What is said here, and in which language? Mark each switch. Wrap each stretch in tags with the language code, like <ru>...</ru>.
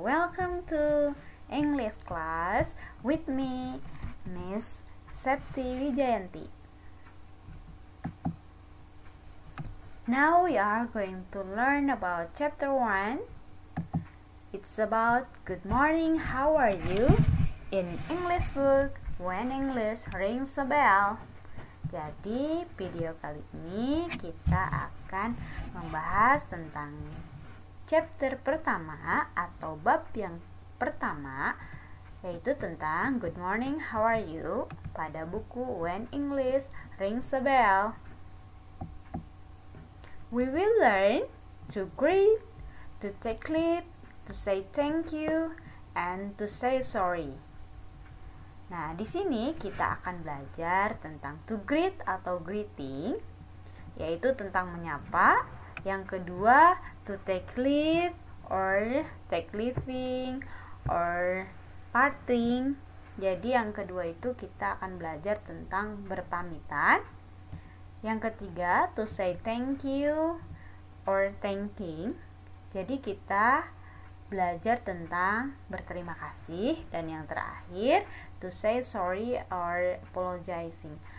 <en>Welcome to English class with me, Miss Septi Wijayanti. Now we are going to learn about chapter 1. It's about good morning, how are you? In English book, When English Rings a Bell.</en> <id>Jadi video kali ini kita akan membahas tentang chapter pertama atau bab yang pertama, yaitu tentang</id> <en>good morning, how are you</en> <id>pada buku When English Rings a Bell.</id> <en>We will learn to greet, to take leave, to say thank you, and to say sorry.</en> <id>Nah, di sini kita akan belajar tentang</id> <en>to greet</en> <id>atau greeting, yaitu tentang menyapa. Yang kedua,</id> <en>to take leave or take leaving or parting.</en> <id>Jadi yang kedua itu kita akan belajar tentang berpamitan. Yang ketiga,</id> <en>to say thank you or thanking.</en> <id>Jadi kita belajar tentang berterima kasih. Dan yang terakhir,</id> <en>to say sorry or apologizing.</en>